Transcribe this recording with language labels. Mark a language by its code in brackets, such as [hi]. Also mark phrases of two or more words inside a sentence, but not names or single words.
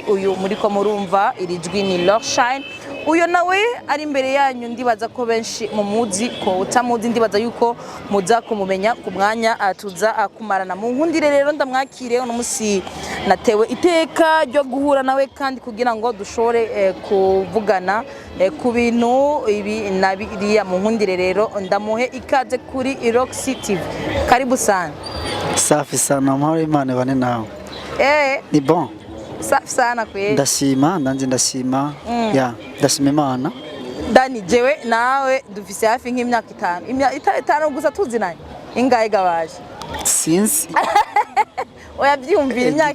[rn] Uyu muri ko murumva irijwi ni Lorshine, uyo nawe ari imbere yanyu ndibaza ko benshi mu muzi ko utamuzi ndibaza yuko muza kumumenya ku mwanya tuza kumarana mu nkundire. Rero ndamwakire uno musi natewe iteka ryo guhura nawe kandi kugira ngo dushore kuvugana ku bintu ibi nabiriya mu nkundire. Rero ndamuhe ikaze kuri Roxy TV. [sw] Karibu sana. Safi sana [rn] mahoro Imana bane nawe. Ni bon. [sw] Safi sana kwe. [rn] Ndashima ndashima ya ndashima Imana. Dani jewe nawe dufise hafi nk'imyaka 5 gusa tuzinanye ingahe gabaje sinzi oya byumvira imyaka